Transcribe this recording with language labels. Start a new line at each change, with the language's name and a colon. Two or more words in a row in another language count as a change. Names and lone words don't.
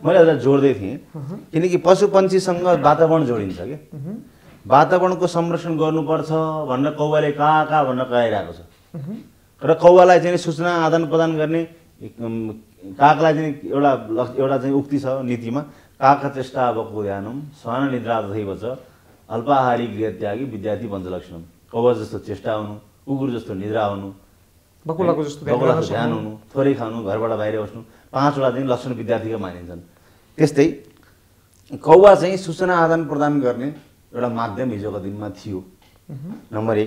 Nepali: मैले यसलाई जोड्दै थिएँ किनकि पशु पन्छीसँग वातावरण जोडिन्छ कि वातावरणको संरक्षण गर्नुपर्छ भनेर कौवाले कहाँ भनेर गइरहेको छ। र कौवालाई चाहिँ सूचना आदान प्रदान गर्ने कागलाई चाहिँ एउटा चाहिँ उक्ति छ नीतिमा,
Sanskrit: कागका चेष्टा बको ध्यानम स्वान निद्रा तथैव च अल्पाहारी गृहत्यागी विद्यार्थी पञ्चलक्षणम।
Nepali: कौवा जस्तो चेष्टा हुनु, कुकुर जस्तो निद्रा हुनु, बकुलाको जस्तो ध्यान हुनु, थोरै खानु, घरबाट बाहिर बस्नु, 5वटा चाहिँ लक्षण विद्यार्थीका मानिन्छन्। त्यस्तै कौवा चाहिँ सूचना आदान प्रदान गर्ने एउटा माध्यम हिजोको दिनमा थियो, नम्बर 1।